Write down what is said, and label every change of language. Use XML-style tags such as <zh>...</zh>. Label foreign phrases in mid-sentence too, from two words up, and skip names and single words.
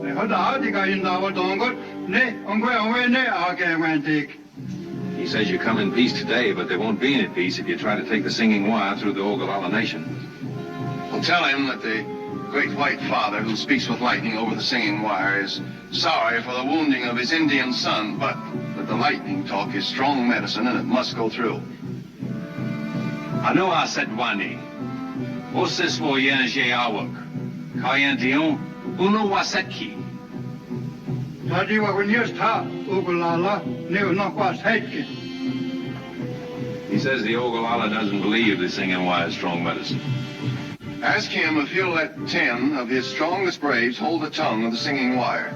<en>He says you come in peace today, but there won't be any peace if you try to take the singing wire through the Ogallala Nation. Well, tell him that the great white father who speaks with lightning over the singing wire is sorry for the wounding of his Indian son, but that the lightning talk is strong medicine and it must go through. Anoa Setwani. Osis wo yanje awak. Kayantion. Uno wasetki. He says the Ogallala doesn't believe the singing wire is strong medicine. Ask him if he'll let 10 of his strongest braves hold the tongue of the singing wire.</en>